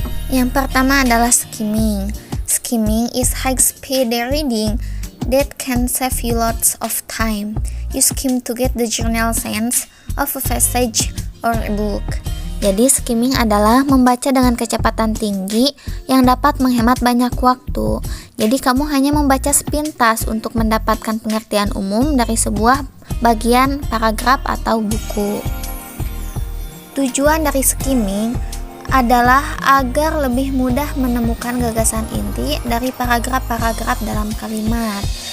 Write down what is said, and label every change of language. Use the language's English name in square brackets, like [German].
[Indonesian] Yang pertama adalah skimming. [English] Skimming is high speed reading that can save you lots of time. You skim to get the general sense of a passage or a book. [Indonesian] Jadi skimming adalah membaca dengan kecepatan tinggi yang dapat menghemat banyak waktu. Jadi kamu hanya membaca sepintas untuk mendapatkan pengertian umum dari sebuah bagian paragraf atau buku. Tujuan dari skimming adalah agar lebih mudah menemukan gagasan inti dari paragraf-paragraf dalam kalimat.